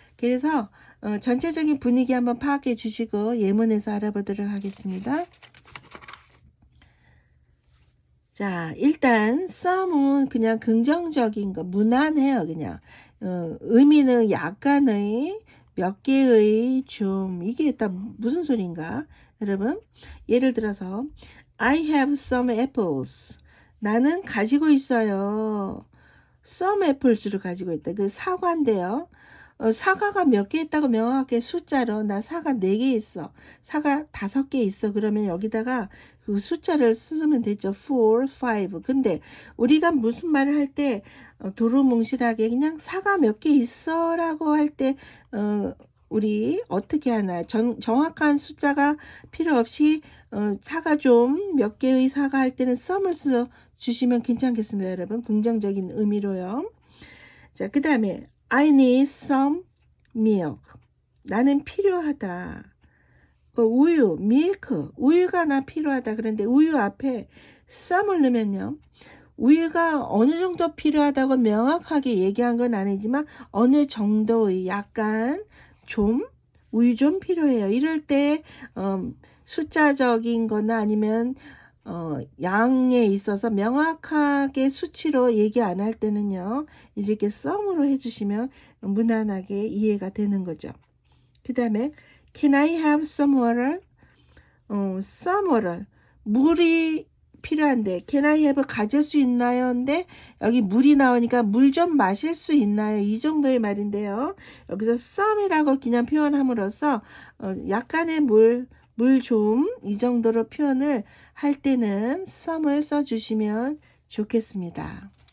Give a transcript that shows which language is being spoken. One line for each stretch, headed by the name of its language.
Korean: 그래서 전체적인 분위기 한번 파악해 주시고 예문에서 알아보도록 하겠습니다. 자, 일단 썸은 그냥 긍정적인 거, 무난해요. 그냥 의미는 약간의 몇 개의 좀 이게 다 무슨 소린가 여러분? 예를 들어서
English: I have some apples.
Korean: 나는 가지고 있어요.
English: some apples
Korean: 를 가지고 있다. 그 사과인데요. 사과가 몇 개 있다고 명확하게 숫자로 나 사과 4개 있어. 사과 5개 있어. 그러면 여기다가 그 숫자를 쓰면 되죠. 4, 5. 근데 우리가 무슨 말을 할 때 두루뭉실하게 그냥 사과 몇 개 있어 라고 할 때 우리 어떻게 하나요? 정확한 숫자가 필요 없이 사과 좀 몇 개의 사과 할 때는 some을 써 주시면 괜찮겠습니다. 여러분. 긍정적인 의미로요. 자, 그 다음에
English: I need some milk.
Korean: 나는 필요하다. 우유, milk. 우유가 나 필요하다. 그런데 우유 앞에 some을 넣으면요. 우유가 어느 정도 필요하다고 명확하게 얘기한 건 아니지만 어느 정도의 약간 좀 우유 좀 필요해요. 이럴 때 숫자적인 거나 아니면 양에 있어서 명확하게 수치로 얘기 안 할 때는요. 이렇게 썸으로 해주시면 무난하게 이해가 되는 거죠. 그 다음에
English: Can I have some water? some water.
Korean: 물이 필요한데
English: Can I have
Korean: 가질 수 있나요? 근데 여기 물이 나오니까 물 좀 마실 수 있나요? 이 정도의 말인데요. 여기서 some이라고 그냥 표현함으로써 약간의 물 좀 이 정도로 표현을 할 때는 some을 써주시면 좋겠습니다.